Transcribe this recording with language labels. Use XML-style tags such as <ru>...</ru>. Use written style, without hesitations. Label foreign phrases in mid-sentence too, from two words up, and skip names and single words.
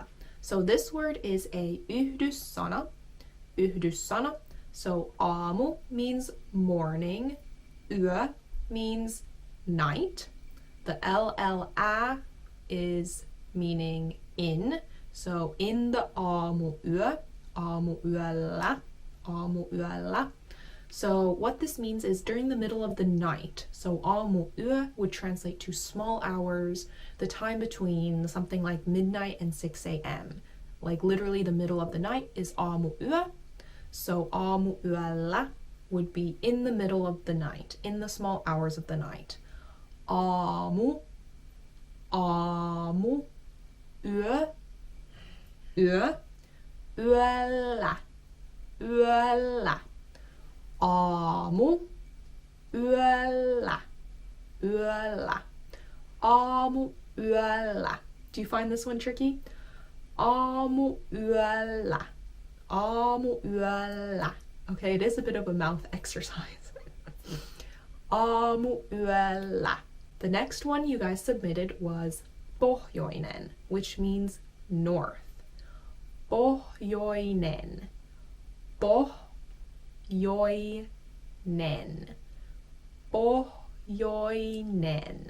<en>So this word is a yhdyssana. Yhdyssana. So aamu means morning. Yö means night. The llä is meaning in. So in the</en> <fi>aamuyö, aamuyöllä, aamuyöllä.</fi> <en>So what this means is during the middle of the night. So aamuyö would translate to small hours, the time between something like midnight and 6 a.m. Like literally the middle of the night is aamuyö. So aamuyöllä would be in the middle of the night, in the small hours of the night.</en> <fi>Aamu, aamu, yö, yö, yöllä, yöllä. Aamu, yöllä, yöllä. Aamu, yöllä.</fi> <en>Do you find this one tricky?</en> <fi>Aamu, yöllä, aamu, yöllä.</fi> <en>Okay, it is a bit of a mouth exercise.</en> <fi>Aamu, yöllä.</fi> <en>The next one you guys submitted was Pohjoinen, which means north.</en> <fi>Pohjoinen. Pohjoinen. Pohjoinen.</fi>